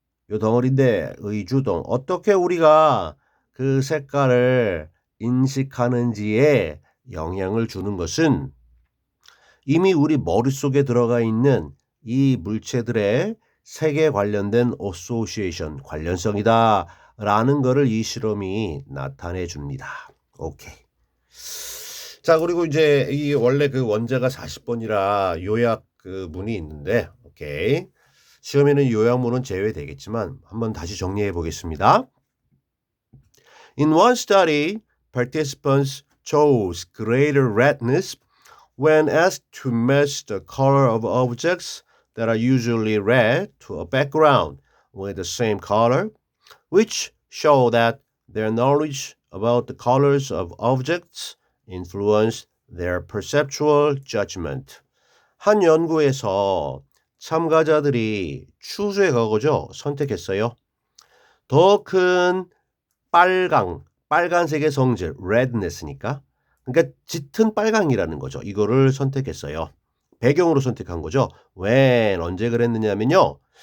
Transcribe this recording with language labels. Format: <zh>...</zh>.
<ko>요 덩어리인데 의주동. 어떻게 우리가 그 색깔을 인식하는지에 영향을 주는 것은 이미 우리 머릿속에 들어가 있는 이 물체들의 색에 관련된 association, 관련성이다라는 거를 이 실험이 나타내 줍니다. 오케이. 자, 그리고 이제 이 원래 그 원자가 40번이라 요약 그 문이 있는데, 오케이. 시험에는 요약문은 제외되겠지만 한번 다시 정리해 보겠습니다.</ko> <en>In one study, participants chose greater redness when asked to match the color of objects that are usually red to a background with the same color, which show that their knowledge about the colors of objects influenced their perceptual judgment.</en> <ko>한 연구에서 참가자들이 추수의 그거죠. 선택했어요. 더 큰 빨간색의 성질, redness니까. 그러니까 짙은 빨강이라는 거죠. 이거를 선택했어요. 배경으로 선택한 거죠. when 언제 그랬느냐면요.</ko>